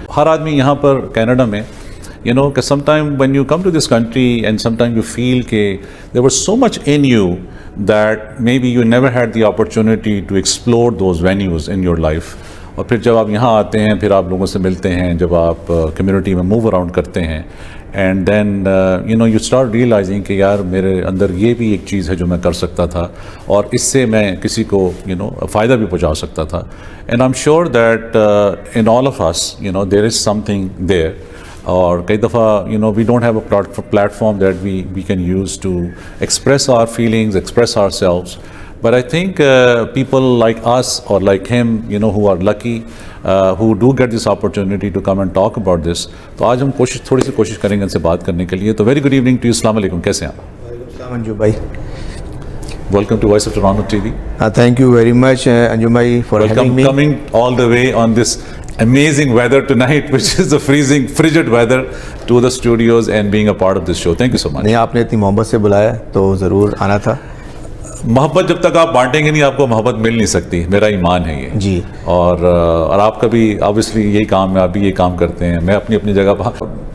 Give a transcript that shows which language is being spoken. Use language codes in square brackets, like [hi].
[ur] ہر آدمی یہاں پر کینیڈا میں کہ [en] some time when you come to this country and some time you feel [ur] کہ [en] There was so much in you that maybe you never had the opportunity to explore those venues in your life. [ur] اور پھر جب آپ یہاں آتے ہیں, پھر آپ لوگوں سے ملتے ہیں, جب آپ کمیونٹی میں موو اراؤنڈ کرتے ہیں, [en] and then you start realizing [ur] کہ یار میرے اندر یہ بھی ایک چیز ہے جو میں کر سکتا تھا اور اس سے میں کسی کو فائدہ بھی پہنچا سکتا تھا. [en] and I'm sure that in all of us there is something there. [ur] اور کئی دفعہ [en] we don't have a platform that we can use to express our feelings, express ourselves. But I think people like us or like him who are lucky, who do get this opportunity to come and talk about this. [ur] تو آج ہم تھوڑی سی کوشش کریں گے ان سے بات کرنے کے لیے. تو [en] Very good evening to you. [ur] السلام علیکم, کیسے ہیں آپ؟ وعلیکم السلام انجو بھائی. [en] Welcome to Voice of Toronto TV. Thank you very much Anju bhai for having me. Coming all the way on this amazing weather tonight, which is the frigid weather, to the studios and being a part of this show. Thank you so much. [ur] نہیں, آپ نے اتنی محبت سے بلایا تو ضرور آنا تھا. محبت جب تک آپ بانٹیں گے نہیں آپ کو محبت مل نہیں سکتی, میرا ایمان ہے یہ جی. اور آپ کا بھی obviously یہی کام ہے, آپ بھی یہ کام کرتے ہیں, میں اپنی جگہ پر.